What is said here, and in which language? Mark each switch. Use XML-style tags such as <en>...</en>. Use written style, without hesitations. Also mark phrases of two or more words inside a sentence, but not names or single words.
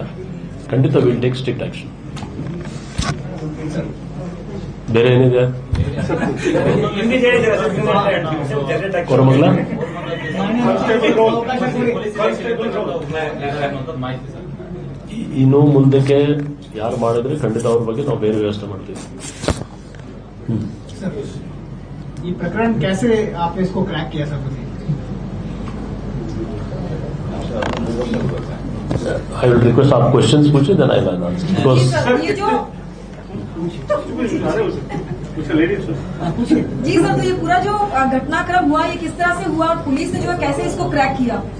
<kn>ಖಂಡಿತ</kn> <en>will take strict action.</en> <kn>ಬೇರೆ ಏನಿದೆ ಕೊರಮಂಗಲ? ಇನ್ನು ಮುಂದಕ್ಕೆ ಯಾರು ಮಾಡಿದ್ರೆ ಖಂಡಿತ ಅವ್ರ ಬಗ್ಗೆ ನಾವು ಬೇರೆ ವ್ಯವಸ್ಥೆ ಮಾಡ್ತೀವಿ.</kn> <hi>ये प्रकरण कैसे आपने इसको क्रैक किया सर?</hi> <en>I will request</en> <hi>आप क्वेश्चंस पूछे,</hi> <en>then I will answer, because</en> <hi>ये जो जी सर, तो ये पूरा जो घटनाक्रम हुआ ये किस तरह से हुआ और पुलिस ने जो है कैसे इसको क्रैक किया?</hi>